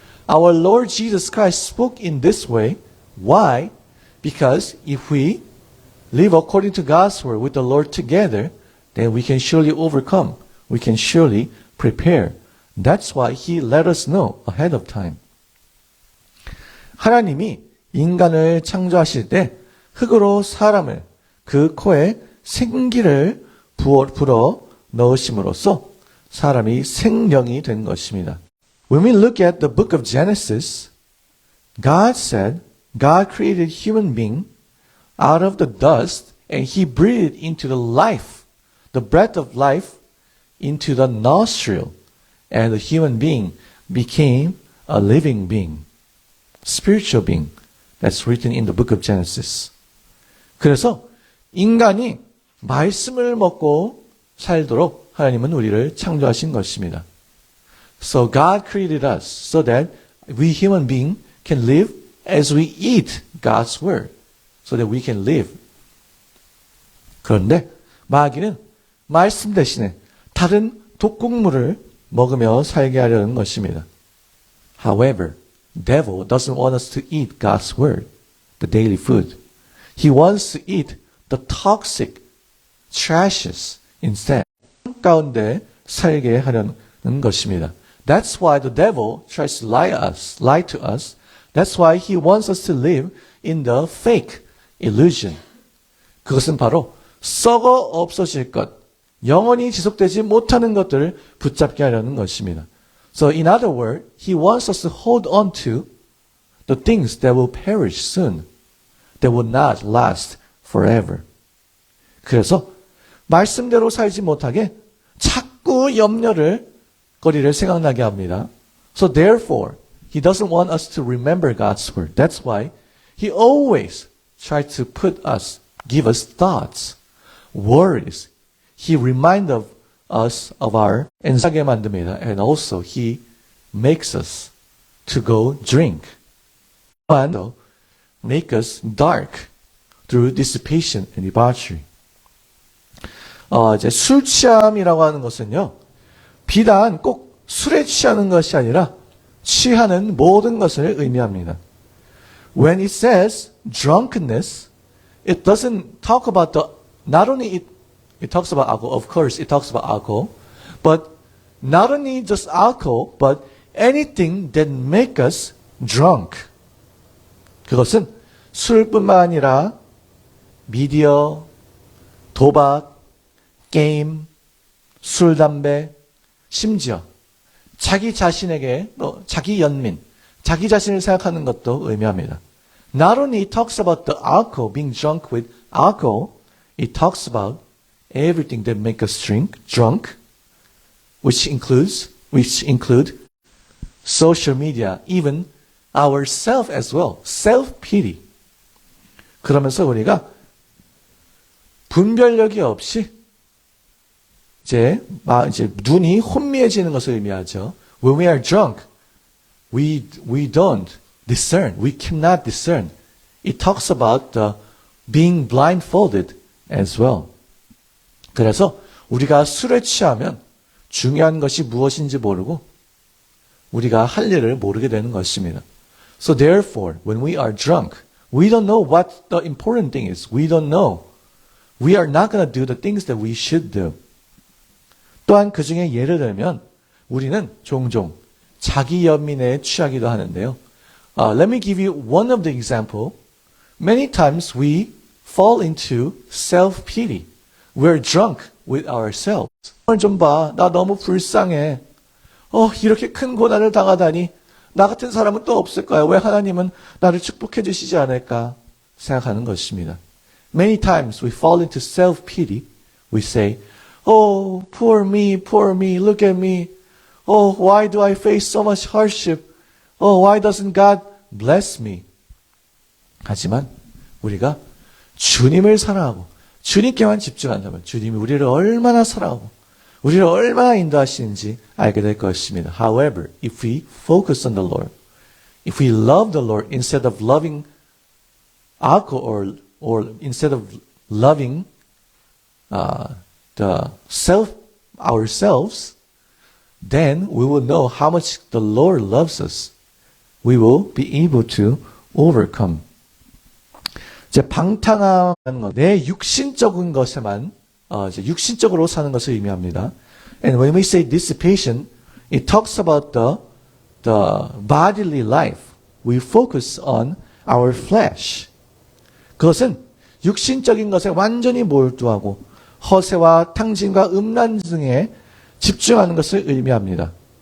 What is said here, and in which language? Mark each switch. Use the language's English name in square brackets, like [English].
[English] Our Lord Jesus Christ spoke in this way. Why? Because if we live according to God's word with the Lord together, then we can surely overcome. We can surely prepare. That's why He let us know ahead of time. [Korean] 하나님이 인간을 창조하실 때 흙으로 사람을 그 코에 생기를 불어 넣으심으로써 사람이 생명이 된 것입니다. [English] When we look at the book of Genesis, God said, God created human being out of the dust and He breathed into the life, the breath of life into the nostril, and the human being became a living being, spiritual being. That's written in the book of Genesis. [Korean] 그래서 인간이 말씀을 먹고 살도록 하나님은 우리를 창조하신 것입니다. [English] So God created us so that we human being can live as we eat God's word, so that we can live. [Korean] 그런데 마귀는 말씀 대신에 다른 독곡물을 먹으며 살게 하려는 것입니다. [English] However, devil doesn't want us to eat God's word, the daily food. He wants to eat the toxic trashes instead. [Korean] 가운데 살게 하려는 것입니다. [English] That's why the devil tries to lie to us. That's why he wants us to live in the fake illusion. [Korean] 그것은 바로 썩어 없어질 것, 영원히 지속되지 못하는 것들을 붙잡게 하려는 것입니다. [English] So in other words, he wants us to hold on to the things that will perish soon, that will not last forever. [Korean] 그래서 말씀대로 살지 못하게 자꾸 거리를 생각나게 합니다. [English] So therefore, he doesn't want us to remember God's word. That's why he always tries to give us thoughts, worries. He reminds us of our [Korean] 안사게 만듭니다. [English] And also he makes us to go drink. And make us dark through dissipation and debauchery. [Korean] 이제 술 취함이라고 하는 것은요, 비단 꼭 술에 취하는 것이 아니라 취하는 모든 것을 의미합니다. [English] When it says drunkenness, it doesn't talk about not only it talks about alcohol, of course it talks about alcohol, but not only just alcohol, but anything that make us drunk. [Korean] 그것은 술뿐만 아니라 미디어, 도박, 게임, 술, 담배, 심지어 자기 자신에게 자기 연민, 자기 자신을 생각하는 것도 의미합니다. [English] Not only it talks about the alcohol, being drunk with alcohol, it talks about everything that make us drunk, which include social media, even ourself as well, self-pity. [Korean] 그러면서 우리가 분별력이 없이 이제 눈이 혼미해지는 것을 의미하죠. [English] When we are drunk, we don't discern. We cannot discern. It talks about being blindfolded as well. [Korean] 그래서 우리가 술에 취하면 중요한 것이 무엇인지 모르고 우리가 할 일을 모르게 되는 것입니다. [English] So therefore, when we are drunk, we don't know what the important thing is. We don't know. We are not going to do the things that we should do. [Korean] 또한 그 중에 예를 들면 우리는 종종 자기 연민에 취하기도 하는데요. [English] Let me give you one of the example. Many times we fall into self-pity. We're drunk with ourselves. [Korean] 오늘 좀 봐. 나 너무 불쌍해. 이렇게 큰 고난을 당하다니 나 같은 사람은 또 없을까요? 왜 하나님은 나를 축복해 주시지 않을까 생각하는 것입니다. [English] Many times we fall into self-pity. We say, Oh, poor me, look at me. Oh, why do I face so much hardship? Oh, why doesn't God bless me? [Korean] 하지만 우리가 주님을 사랑하고 주님께만 집중한다면 주님이 우리를 얼마나 사랑하고 우리를 얼마나 인도하시는지 알게 될 것입니다. [English] However, if we focus on the Lord, if we love the Lord instead of loving alcohol or instead of loving the self ourselves, then we will know how much the Lord loves us. We will be able to overcome. [Korean] 이제 방탕하는 것, 내 육신적인 것에만 이제 육신적으로 사는 것을 의미합니다. [English] And when we say dissipation, it talks about the bodily life. We focus on our flesh. [Korean] 그것은 육신적인 것에 완전히 몰두하고 허세와 탕진과 음란 등에 집중하는 것을 의미합니다.